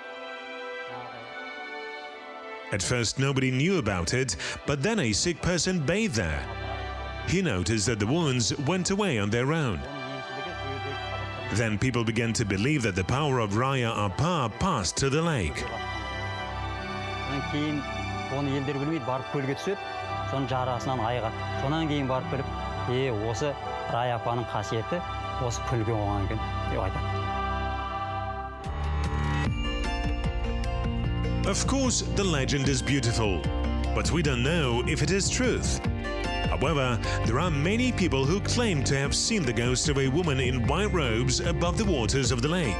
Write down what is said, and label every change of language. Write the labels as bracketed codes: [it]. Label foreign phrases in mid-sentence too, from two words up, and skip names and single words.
[en] At first, nobody knew about it, but then a sick person bathed there. He noticed that the wounds went away on their own. Then people began to believe that the power of Raya Apa passed to the lake. [kk] Соның жарасынан айығады. Сонан кейін барып біліп, осы Рая апаның қасиеті осы күлге оған екен деп айтады. [en] Of course, the legend is beautiful, but we don't know if it is truth. However, there are many people who claim to have seen the ghost of a woman in white robes above the waters of the lake.